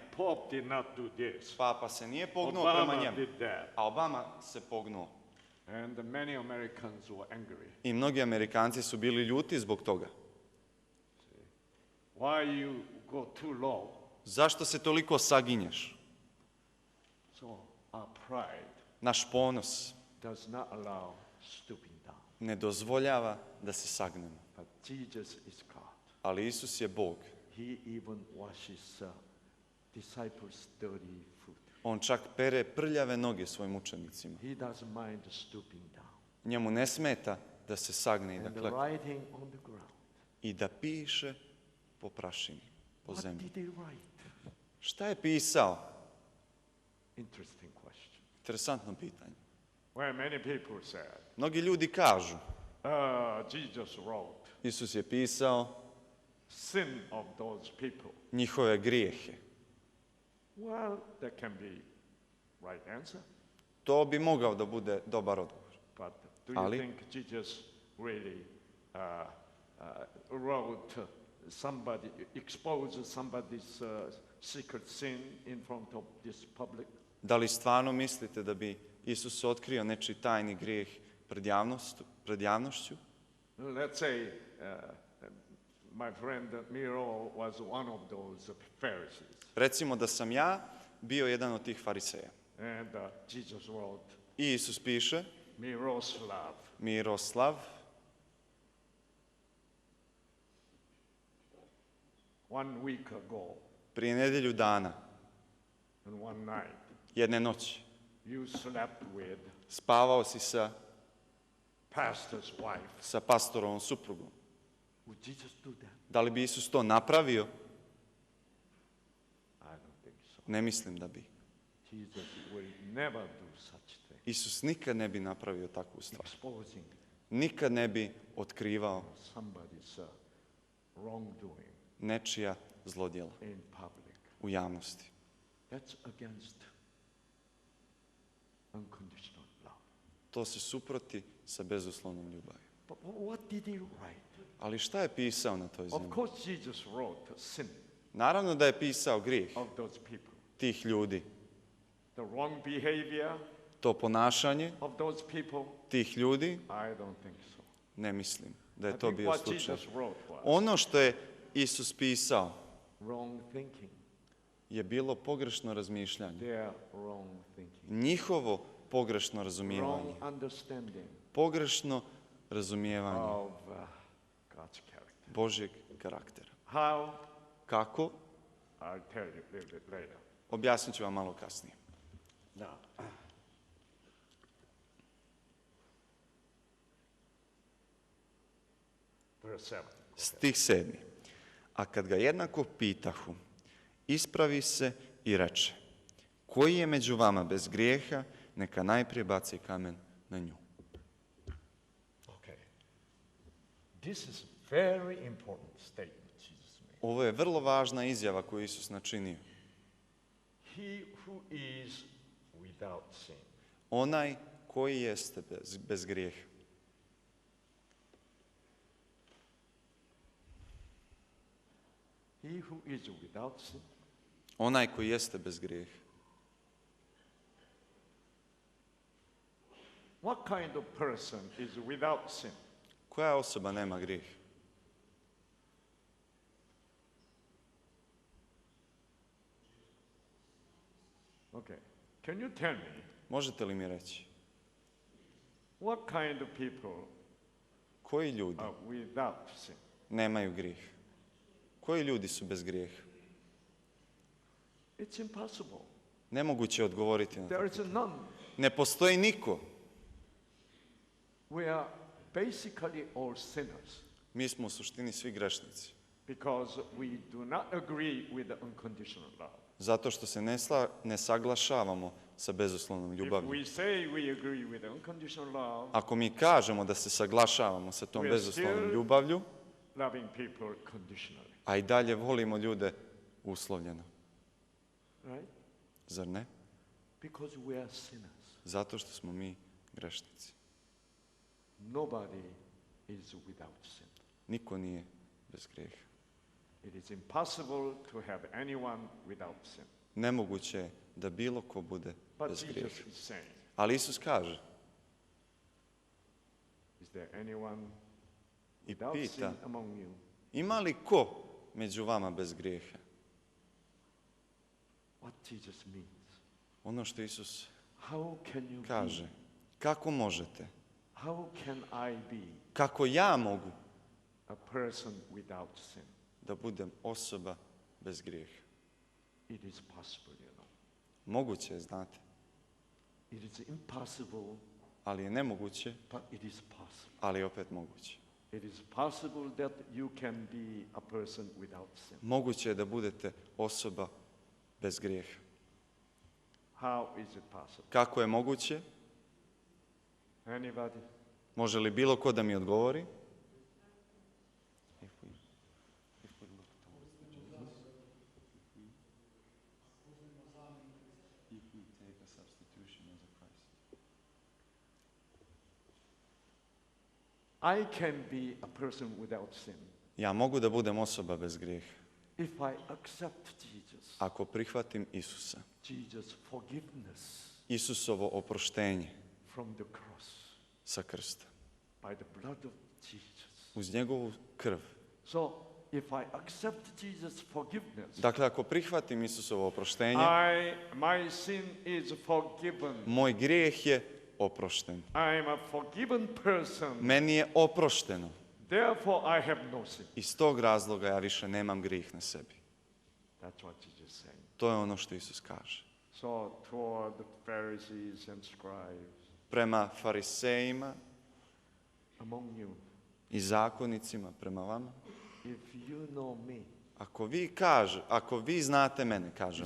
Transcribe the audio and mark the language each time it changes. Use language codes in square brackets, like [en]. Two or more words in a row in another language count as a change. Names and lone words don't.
[en] Pope did not do this. [bs] Papa se nije pognuo prema Obama njemu, [en] did that. [bs] a Obama se pognuo. [en] And many Americans were angry. [bs] I mnogi Amerikanci su bili ljuti zbog toga. [en] Why you go too low? [bs] Zašto se toliko saginješ? [en] So our pride [bs] Naš ponos [en] does not allow stooping down. [bs] ne dozvoljava da se sagnemo. [en] But Jesus is God. [bs] Ali Isus je Bog. [en] He even washes disciples' dirty foot. [bs] On čak pere prljave noge svojim učenicima. [en] He doesn't mind stooping down. [bs] Njemu ne smeta da se sagne i da [en] And the [bs] klekne. [en] writing on the ground. [bs] I da piše po prašini, po [en] What [bs] zemlji. [en] did he write? [bs] Šta je pisao? [en] Interesting question. [bs] Interesantno pitanje. [en] Well, many people said, [bs] Mnogi ljudi kažu, [en] Jesus wrote [bs] Isus je pisao [en] sin of those people. [bs] njihove grijehe. [en] Well, that can be right answer. [bs] To bi mogao da bude dobar odgovor. [en] But do you [bs] Ali- [en] think Jesus really wrote somebody, exposed somebody's secret sin in front of this public? [bs] Da li stvarno mislite da bi Isus otkrio nečiji tajni grijeh pred javnošću. [en] Let's say my friend Miro was one of those Pharisees. [bs] Recimo da sam ja bio jedan od tih fariseja. [en] And Jesus wrote, [bs] I Isus piše, Miroslav. Miroslav, [en] 1 week ago, [bs] prije nedjelju dana, [en] and one night, [bs] jedne noći, [en] you slept with [bs] spavao si sa [en] pastor's wife. [bs] pastorovom suprugom. [en] Would Jesus do that? [bs] Da li bi Isus to napravio? [en] I don't think so. [bs] Ne mislim da bi. [en] Jesus will never do such thing. [bs] Isus nikad ne bi napravio takvu stvar. [en] Exposing [bs] Nikad ne bi otkrivao [en] somebody's wrongdoing [bs] nečija zlodjela [en] in public. [bs] u javnosti. [en] That's against unconditional love. [bs] To se suproti sa bezuslovnom ljubavi. [en] But what did he write? [bs] Ali šta je pisao na toj [en] Of [bs] zemlji? [en] course, Jesus wrote sin [bs] Naravno da je pisao grijeh [en] of those people, [bs] tih ljudi, [en] the wrong behavior [bs] to ponašanje [en] of those people. [bs] tih ljudi, [en] I don't think so. [bs] ne mislim da [en] I [bs] je to [en] think [bs] bio [en] what [bs] slučaj. [en] Jesus wrote was [bs] Ono što je Isus pisao [en] wrong thinking. [bs] je bilo pogrešno razmišljanje, [en] Their wrong thinking. [bs] njihovo pogrešno razumijevanje, [en] Wrong understanding [bs] pogrešno razumijevanje [en] of God's character. [bs] Božjeg karaktera. [en] How? [bs] Kako? [en] I'll tell you a little bit later. [bs] Objasnit ću vam malo kasnije. [en] Now, verse 7. [bs] Stih 7. A kad ga jednako pitahu, ispravi se i reče, koji je među vama bez grijeha, neka najprije baci kamen na nju. [en] Okay. This is very important statement Jesus made. [bs] Ovo je vrlo važna izjava koju Isus načinio. [en] He who is without sin. [bs] Onaj koji jeste bez grijeha. [en] He who is without sin. [bs] Onaj koji jeste bez grijeha. [en] What kind of person is without sin? [bs] Koja osoba nema grijeh? [en] Okay. Can you tell me [bs] Možete li mi reći? [en] what kind of people [bs] Koji ljudi [en] are without sin? [bs] nemaju grijeh? Koji ljudi su bez grijeha? [en] It's impossible. [bs] Nemoguće je odgovoriti na to. [en] There is none. [bs] Ne postoji niko. [en] We are basically all sinners [bs] Mi smo u suštini svi grešnici. [en] because we do not agree with the unconditional love. [bs] Zato što se ne saglašavamo sa bezuslovnom [en] If [bs] ljubavlju. [en] we say we agree with the unconditional love, [bs] Ako mi kažemo da se saglašavamo sa tom [en] We are [bs] bezuslovnom [en] still- [bs] ljubavlju, [en] loving people conditionally, [bs] a i dalje volimo ljude uslovljeno, [en] right? [bs] zar ne? [en] Because we are sinners. [bs] Zato što smo mi grešnici. [en] Nobody is without sin. [bs] Niko nije bez grijeha. [en] It is impossible to have anyone without sin. [bs] Nemoguće je da bilo ko bude [en] But [bs] bez Jesus grijeha. [en] is saying, [bs] Ali Isus kaže [en] is there anyone [bs] i [en] without sin [bs] pita, [en] among you? [bs] ima li ko među vama bez grijeha? [en] What Jesus means. [bs] Ono što Isus [en] How can you [bs] kaže, [en] be? [bs] kako možete, [en] How can I be [bs] kako ja mogu [en] a person without sin? [bs] da budem osoba bez grijeha? [en] It is possible, you know. [bs] Moguće je, znate, [en] It is impossible, [bs] ali je nemoguće, [en] but it is possible. [bs] ali je opet moguće. [en] It is possible that you can be a person without sin. [bs] Moguće je da budete osoba bez grijeha. [en] How is it possible? [bs] Kako je moguće? [en] Anybody? [bs] Može li bilo ko da mi odgovori? [en] I can be a person without sin [bs] Ja mogu da budem osoba bez grijeha [en] if I accept Jesus. [bs] ako prihvatim Isusa. [en] Jesus' forgiveness [bs] Isusovo oproštenje [en] from the cross. [bs] sa krsta. [en] by the blood of Jesus. [bs] uz njegovu krv. [en] So if I accept Jesus' forgiveness, [bs] Dakle, ako prihvatim Isusovo oproštenje, [en] my sin is forgiven. [bs] moj grijeh je oprošten. [en] I am a forgiven person. [bs] Meni je oprošteno. [en] Therefore I have no sin. [bs] Iz tog razloga ja više nemam grijeh na sebi. [en] That's what Jesus is saying. [bs] To je ono što Isus kaže. [en] So toward the Pharisees and scribes [bs] Prema farisejima [en] among you, [bs] i zakonicima, prema vama, [en] if you know me, [bs] ako vi znate mene, kažem,